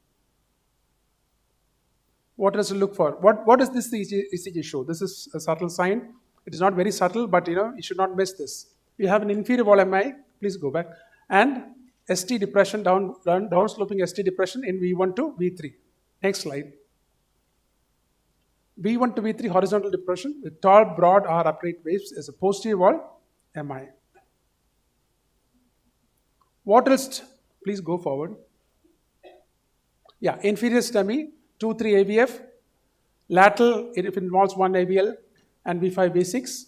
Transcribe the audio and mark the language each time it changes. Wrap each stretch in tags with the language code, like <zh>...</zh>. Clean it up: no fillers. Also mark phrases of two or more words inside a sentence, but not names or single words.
<en>What does it look for? What does this ECG show? This is a subtle sign. It is not very subtle, but you should not miss this. You have an inferior wall MI. Please go back. And ST depression, down sloping ST depression in V1 to V3. Next slide. V1 to V3 horizontal depression with tall, broad or upright waves is a posterior wall MI. What else? Please go forward. Yeah, inferior STEMI, 2, 3 AVF. Lateral, if it involves 1 AVL and V5, V6.</en>